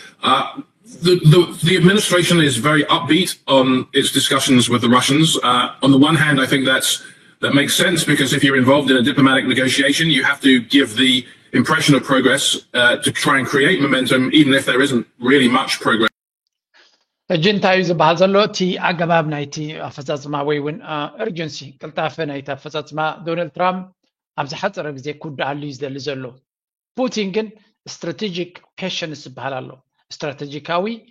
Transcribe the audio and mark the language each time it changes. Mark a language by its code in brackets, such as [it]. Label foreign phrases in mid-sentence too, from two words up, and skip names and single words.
[en] The administration is very upbeat on its discussions with the Russians. On the one hand, I think that makes sense because if you're involved in a diplomatic negotiation, you have to give the impression of progress to try and create momentum, even if there isn't really much progress. [ti] እጅንታዩ ዝበሃል ዘሎ እቲ ኣገባብ ናይቲ ኣፈፃፅማ ወይ እውን ኤርጀንሲ ቅልጣፈ ናይቲ ኣፈፃፅማ ዶናልድ ትራምፕ ኣብ ዝሓፀረ ግዜ ክውዳእ እዩ ዝደሊ ዘሎ ፑቲን ግን [en] strategic patience [ti] ዝበሃል ኣሎ ስትራቴጂካዊ